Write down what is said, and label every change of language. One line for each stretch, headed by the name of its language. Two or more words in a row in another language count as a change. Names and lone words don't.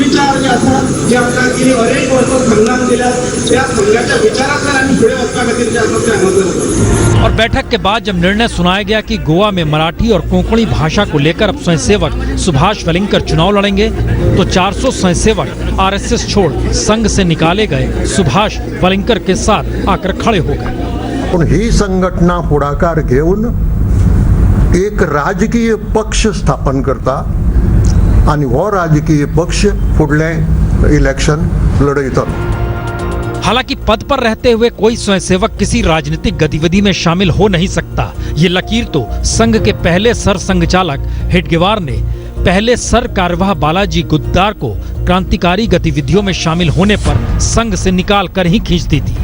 Hindi: और बैठक के बाद जब निर्णय सुनाया गया कि गोवा में मराठी और कोंकणी भाषा को लेकर अब स्वयंसेवक सुभाष वेलिंकर चुनाव लड़ेंगे, तो 400 स्वयंसेवक आरएसएस छोड़ संघ से निकाले गए सुभाष वेलिंकर के साथ आकर खड़े हो गए।
Marathi: ही संघटना पुढाकार घेऊन एक राजकीय पक्ष स्थापन करता आणि वो राजकीय पक्ष फुडले इलेक्शन लढयता।
Hindi: हालांकि पद पर रहते हुए कोई स्वयंसेवक किसी राजनीतिक गतिविधि में शामिल हो नहीं सकता, ये लकीर तो संघ के पहले सर संघचालक हेडगेवार ने पहले सर कार्यवाह बालाजी गुद्दार को क्रांतिकारी गतिविधियों में शामिल होने पर संघ से निकाल कर ही खींच दी थी।